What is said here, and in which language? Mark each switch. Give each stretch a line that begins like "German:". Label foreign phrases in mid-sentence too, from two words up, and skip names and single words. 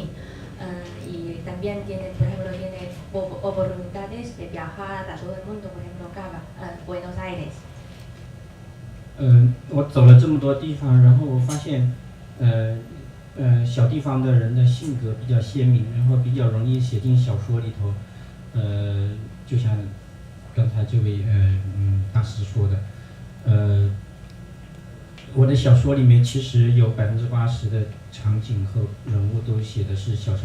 Spanish: Y también tiene oportunidades de viajar a todo el mundo, por ejemplo, Buenos Aires.
Chinese: 我走了这么多地方，然后我发现，小地方的人的性格比较鲜明，然后比较容易写进小说里头，就像刚才这位大师说的，我的小说里面其实有80%的场景和人物都写的是小